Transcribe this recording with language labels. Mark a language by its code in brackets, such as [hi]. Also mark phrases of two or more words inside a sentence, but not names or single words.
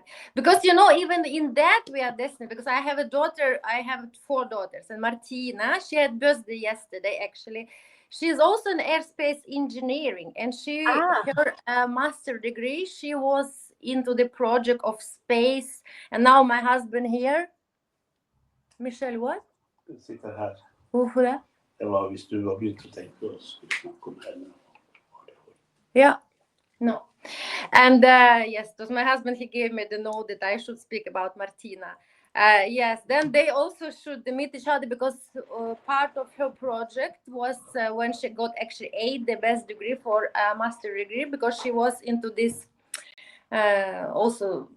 [en] Because, even in that we are destined, because I have a daughter, I have four daughters, and Martina, she had birthday yesterday, actually. She's also in airspace engineering, and Ah, her master degree, she was into the project of space. And now my husband here, Michelle, what? [sv] Sitter här. [no] Hvorfor det? Det var hvis du har begynt å tenke og skulle snakke om henne. [en] Yeah. No. And yes, it was my husband. He gave me the note that I should speak about Martina. Yes, then they also should meet each other, because part of her project was when she got actually the best degree for master degree, because she was into this also.